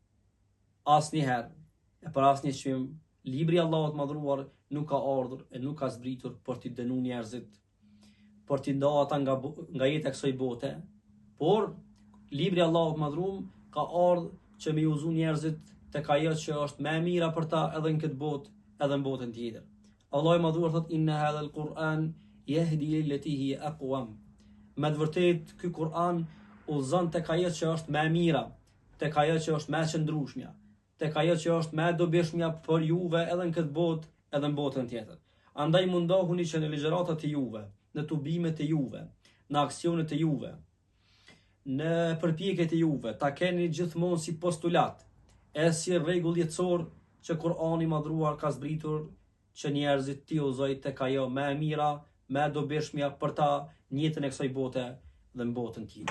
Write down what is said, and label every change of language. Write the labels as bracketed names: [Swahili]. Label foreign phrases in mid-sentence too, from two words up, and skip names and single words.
[Albanian] Asnjëherë e për asnjë çmim, libri I Allahut madhruar nuk ka ardhur e nuk ka zbritur për t'i dënu njerëzit, për t'i nda ata nga jeta e kësaj bote, por libri I Allahut madhruar ka ardhur që me udhëzu njerëzit tek ajo që është më e mira për ta edhe në këtë botë, edhe në botën tjetër. Allahu I madhuar thot [Arabic] إن هذا القرآن يهدي للتي هي أقوم. [Albanian] Me të vërtetë ky Kur'an udhëzon tek ajo që është më e mira, tek ajo që është më e qëndrueshmja, tek ajo që është më e dobishmja për juve edhe në këtë botë, edhe në botën tjetër. Andaj mundohuni që në ligjëratat e juve, në tubimet e juve, në aksionet e juve, në përpjekjet e juve, ta keni gjithmonë si postulat e si rregull jetësor që Kur'ani I madhruar ka zbritur që njerëzit t'i udhëzojë tek ajo më e mira, më e dobishmja për ta në jetën e kësaj bote dhe në botën tjetër.